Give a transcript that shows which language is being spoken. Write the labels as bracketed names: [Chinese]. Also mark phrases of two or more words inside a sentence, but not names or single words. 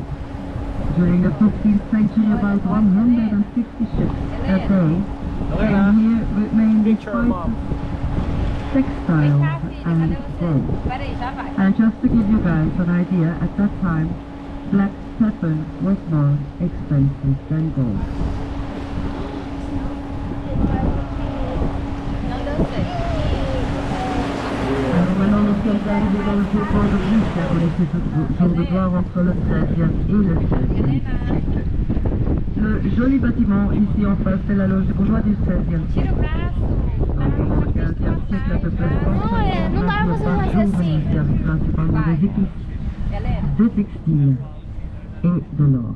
[English] During the 15th century, about 150 ships a day came here with mainly spices, textiles and gold. And just to give you guys an idea, at that time, black pepper was more expensive than gold. [French] Alors maintenant nous sommes arrivés dans le vieux port de Brügge, qui a connu ce jour de gloire entre le 13e et le 16e siècle. Le joli bâtiment ici en face, c'est la loge des bourgeois du 16e [Portuguese] Tira [French] siècle. [Portuguese] o braço. [French] Au 15e siècle, à peu près 150 [Portuguese] Olha, não dá pra [French] navires par [Portuguese] você [French] jour [Portuguese] fazer assim. [French] venaient servir principalement des épices, [Portuguese] Galera. [French] des textiles et de l'or.